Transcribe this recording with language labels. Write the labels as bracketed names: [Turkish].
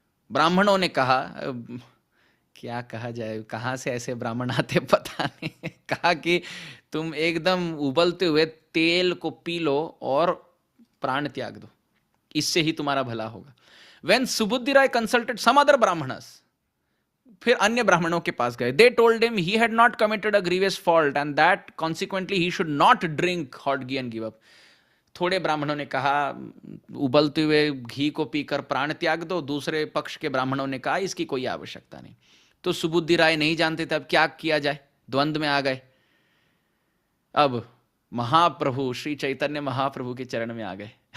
[Hindi] ब्राह्मणों ने कहा, क्या कहा जाए, कहां से ऐसे ब्राह्मण आते पता नहीं। कहा कि तुम एकदम उबलते हुए तेल को पी लो और प्राण त्याग दो, इससे ही तुम्हारा भला होगा। [English] When Subuddhi Rai consulted some other Brahmans, [Hindi] फिर अन्य ब्राह्मणों के पास गए। [English] They told him he had not committed a grievous fault and that consequently he should not drink hot ghee and give up. [Hindi] थोड़े ब्राह्मणों ने कहा उबलते हुए घी को पीकर प्राण त्याग दो, दूसरे पक्ष के ब्राह्मणों ने कहा इसकी कोई आवश्यकता नहीं। तो सुबुद्धि राय नहीं जानते थे अब क्या किया जाए, द्वंद्व में आ गए। अब महाप्रभु श्री चैतन्य महाप्रभु के चरण में आ गए।